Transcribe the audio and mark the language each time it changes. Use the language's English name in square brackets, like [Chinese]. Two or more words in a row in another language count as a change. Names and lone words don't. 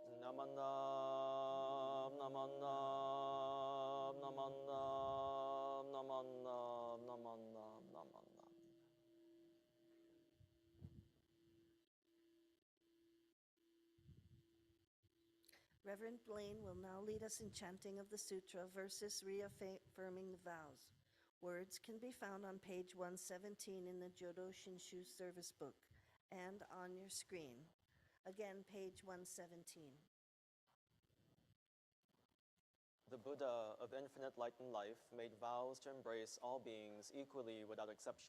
[Japanese] Namandam, namandam, namandam, namandam, namandam, namandam. [English] Reverend Blayne will now lead us in chanting of the sutra, verses reaffirming the vows. Words can be found on page 117 in the Jodo Shinshu service book and on your screen. Again, page 117. The Buddha of infinite light and life made vows to embrace all beings equally without exception.